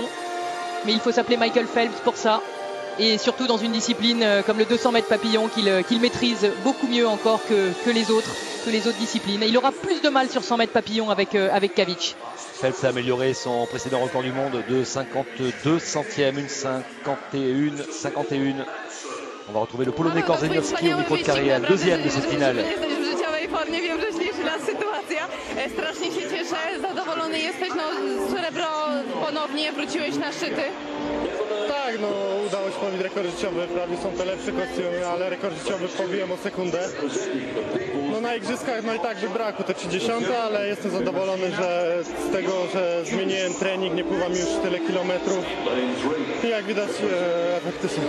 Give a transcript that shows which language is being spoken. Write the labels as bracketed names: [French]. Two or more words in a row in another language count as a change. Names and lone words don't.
[French] Mais il faut s'appeler Michael Phelps pour ça. Et surtout dans une discipline comme le 200 mètres papillon qu'il maîtrise beaucoup mieux encore que les autres disciplines. Et il aura plus de mal sur 100 mètres papillon avec Kavic. Phelps a amélioré son précédent record du monde de 52 centièmes, une 51. On va retrouver le Polonais Korzeniowski au micro de Karian, deuxième de cette finale. [Polish] Strasznie się cieszę, zadowolony jesteś, srebro ponownie wróciłeś na szczyty. Tak, udało się pobić rekord życiowy, prawie są te lepsze kostiumy, ale rekord życiowy pobiłem o sekundę. Na igrzyskach i tak by brakło te 30, ale jestem zadowolony, że z tego, że zmieniłem trening, nie pływam już tyle kilometrów i jak widać efekty są.